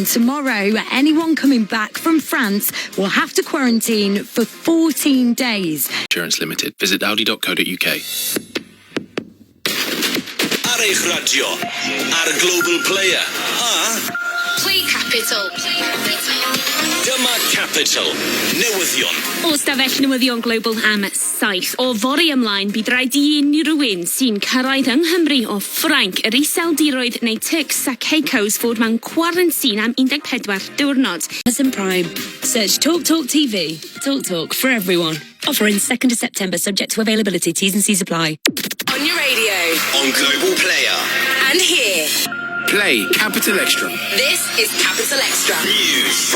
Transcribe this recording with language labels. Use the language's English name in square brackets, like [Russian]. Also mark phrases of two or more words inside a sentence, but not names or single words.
[English] tomorrow, anyone coming back from France will have to quarantine for 14 days. Insurance Limited. Visit audi.co.uk. [Welsh] Radio, ar Global Player, [English] Play Capital. [Welsh] dyma Capital, newyddion. O stafell newyddion global am 7 o fori ymlaen bydd rhaid i unrhyw rywun sy'n cyrraedd yng Nghymru o Ffrainc, yr Iseldiroedd neu Turks a Caicos fod mewn quarantine am 14 diwrnod. [English] Amazon Prime. Search Talk TV. Talk for everyone. Offer in 2nd of September, subject to availability. T's and C's apply. On your radio. On Global Player. And here. Play Capital Extra. This is Capital Extra. News.